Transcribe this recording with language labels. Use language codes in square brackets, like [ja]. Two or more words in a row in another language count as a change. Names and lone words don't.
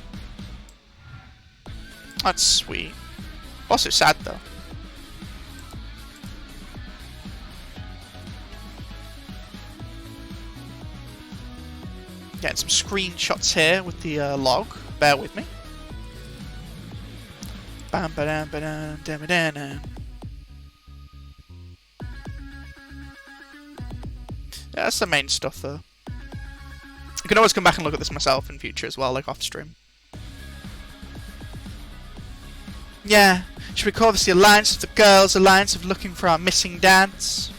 [en] That's sweet. Also sad, though. Getting some screenshots here with the log. Bear with me. Bam ba dam ba dam dam ba dam. Yeah, that's the main stuff, though. I can always come back and look at this myself in future as well, like off stream. Yeah, should we call this the Alliance of the Girls' Alliance of Looking for Our Missing Dads?